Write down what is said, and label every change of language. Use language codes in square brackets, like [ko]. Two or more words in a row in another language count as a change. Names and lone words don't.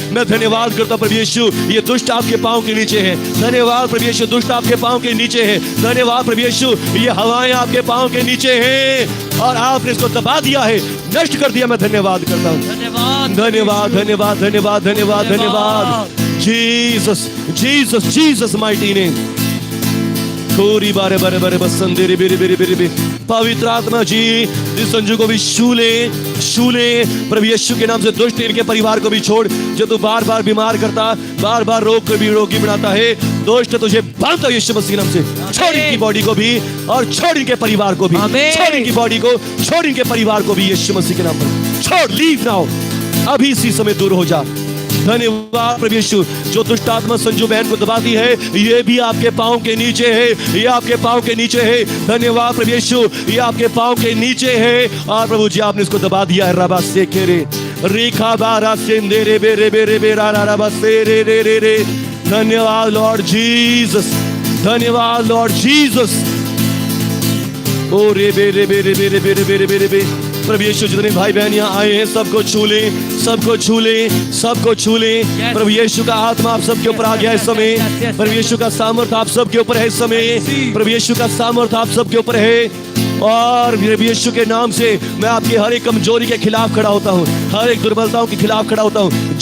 [hi] मैं धन्यवाद करता हूँ प्रभु यीशु, ये दुष्ट आपके पाँव के नीचे है। धन्यवाद प्रभु यीशु, दुष्ट आपके पाँव के नीचे है। धन्यवाद प्रभु यीशु, ये हवाएं आपके पाँव के नीचे हैं और आपने इसको दबा दिया है, नष्ट कर दिया। मैं धन्यवाद करता हूँ। धन्यवाद धन्यवाद धन्यवाद धन्यवाद धन्यवाद धन्यवाद। [en] Jesus Jesus Jesus mighty name. कोरी बारे बारे बारे बसंदे रे बेरे बेरे बेरे बे। [hi] पवित्र आत्मा जी इस संजू को भी शूले प्रभु यीशु के नाम से। दुष्ट इनके परिवार को भी छोड़, जो तू बार बार बीमार करता, बार बार रोग को भी रोगी बनाता है, दुष्ट तुझे बांधता यीशु मसीह के नाम से। छोड़ इनकी बॉडी को भी और छोड़ इनके परिवार को भी। आमीन। छोड़ इनकी बॉडी को, छोड़ इनके परिवार को भी यीशु मसीह के नाम पर। छोड़, [en] leave now, [hi] अभी इसी समय दूर हो जा। धन्यवाद प्रभु यीशु, जो दुष्ट आत्मा संजू बहन को दबाती है, ये भी आपके पांव के नीचे है, ये आपके पांव के नीचे है। धन्यवाद प्रभु यीशु, ये आपके पांव के नीचे है और प्रभु जी आपने इसको दबा दिया है। रबा से केरे रेखा बारा सेंदे रे बेरे बेरे बेरा रबा से रे रे रे रे। धन्यवाद लॉर्ड जीसस, धन्यवाद लॉर्ड जीसस। ओ रे बेरे बेरे बेरे बेरे बेरे बेरे बे। प्रभु यीशु, जितने भाई बहन यहाँ आए हैं सबको छू ले, सबको छू ले, सबको छू ले। प्रभु यीशु का आत्मा आप सबके ऊपर आ गया इस समय। प्रभु यीशु का सामर्थ आप सबके ऊपर है इस समय। प्रभु यीशु का सामर्थ आप सबके ऊपर है और प्रभु यीशु के नाम से मैं आपकी हर एक कमजोरी के खिलाफ खड़ा होता हूँ, हर एक दुर्बलताओं के खिलाफ खड़ा होता हूँ।